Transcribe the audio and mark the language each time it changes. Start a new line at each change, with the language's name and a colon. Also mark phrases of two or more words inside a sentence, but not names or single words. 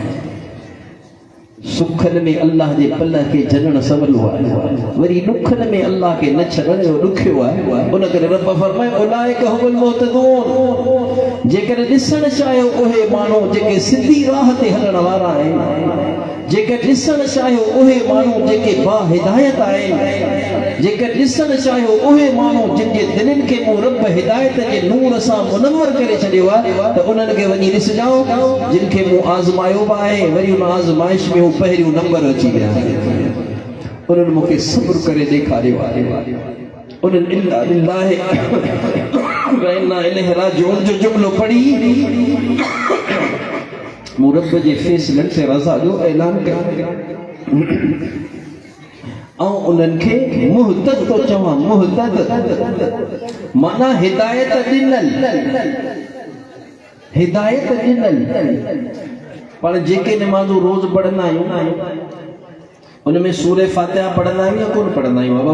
Sindhi: सुखन में अल्लाह जे पल के जणण सवलो आहे वरी दुखन में अल्लाह के न छॾण ॾुखियो आहे उन करे रब फरमाए
Arabic: أولئك هم المهتدون
Sindhi: जेकर ॾिसण चाहियो उहे माण्हू जेके सिधी राह ते हलण वारा आहिनि जेके ॾिसण चाहियो उहे माण्हू जेके बा हिदायत आहिनि जेकर ॾिसण चाहियो उहे माण्हू जिन जे दिलनि खे मूं रब हिदायत जे नूर सां मुनव्वर करे छॾियो आहे त उन्हनि खे वञी ॾिसजो जिन खे मूं आज़मायो बि आहे वरी उन आज़माइश में हू पहिरियों नंबर अची विया उन्हनि मूंखे सब्र करे ॾेखारियो आहे उन्हनि
Arabic: إنا لله وإنا إليه راجعون
Sindhi: जो जुमलो पढ़ी मूं रब जे फ़ैसिलनि ते रज़ा जो ऐलान कयो ऐं उन्हनि खे मुहतद तो चवां मुहतद माना हिदायत ॾिनल पाण जेके नमाज़ूं रोज़ पढ़ंदा आहियूं उनमें सूरे फातिहा पढ़ंदा आहियूं या कोन पढ़ंदा आहियूं बाबा